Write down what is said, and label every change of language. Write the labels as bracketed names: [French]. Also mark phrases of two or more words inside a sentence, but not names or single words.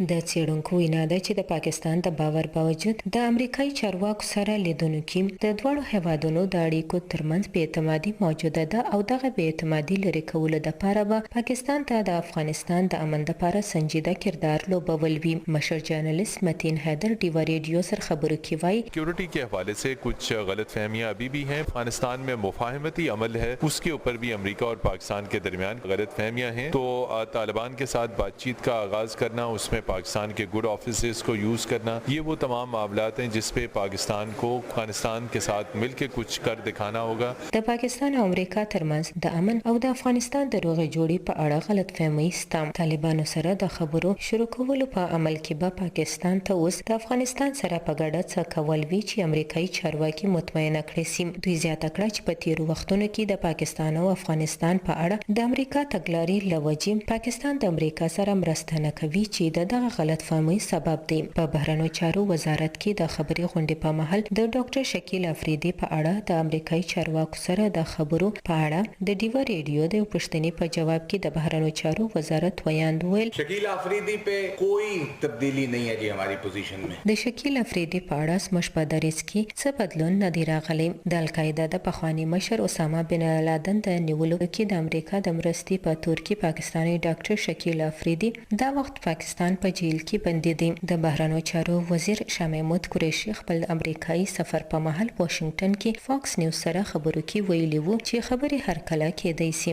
[Pashto] د څېړونکو وینا ده چې د پاکستان د باور باوجود د امریکایي چارواکو سره لیدونو کې د دواړو هیوادونو د اړیکو ترمنځ بې اعتمادي موجوده ده او دغه بې اعتمادي لرې کولو دپاره به پاکستان ته د افغانستان د امن دپاره سنجیده کردار لوبول وي. مشر جرنلسٹ متین حیدر ډیوه ریډیو سره خبرو کې وایي [Urdu] سیکورٹی کے حوالے سے کچھ غلط فہمیاں ابھی بھی ہیں. افغانستان میں مفاہمتی عمل ہے، اس کے اوپر بھی امریکہ اور پاکستان کے درمیان غلط فہمیاں ہیں. تو طالبان کے ساتھ بات چیت کا آغاز کرنا، اس میں پاکستان کے [English] good offices [Urdu] کو یوز کرنا، یہ وہ تمام معاملات ہیں جس پہ پاکستان کو افغانستان کے ساتھ مل کے کچھ کر دکھانا ہوگا. [Pashto] د پاکستان او امریکا ترمنځ د امن او د افغانستان د روغې جوړې په اړه غلط فهمي شته. طالبانو سره د خبرو شروع کولو په عمل کې به پاکستان ته اوس د افغانستان سره په ګډه څه کول وي چې امریکایي چارواکي مطمئنه کړي سي. دوی زیاته کړه چې په تیرو وختونو کې د پاکستان او افغانستان په اړه د امریکا تګلارې له وجې پاکستان د امریکا سره مرسته نه کوي چې دغه غلط فهمي سبب دی. په بهرنیو چارو وزارت کې د خبري غونډې په مهال د ډاکټر شکیل افریدي په اړه د امریکایي چارواکو سره د خبرو په اړه د ډیوه ریډیو د پوښتنې په جواب کې د بهرنیو چارو وزارت ویاند ویل [Urdu] شکیل افریدی پہ کوئی تبدیلی نہیں ہے جی ہماری پوزیشن میں. [Pashto] د شکیل افریدي په اړه زموږ په دریځ کې څه بدلون نه دی راغلی. د القاعده د پخواني مشر اسامه بن لادن د نیولو کې د امریکا د مرستې په تور کې پاکستاني ډاکټر شکیل افریدي دا وخت پاکستان په جیل کې بندي دي. د بهرنیو چارو وزیر شاه محمود قریشي خپل امریکایي سفر په مهال واشنگټن کې فاکس نیوز سره خبرو کې ویلي وو چې خبرې هر کله کېدای شي.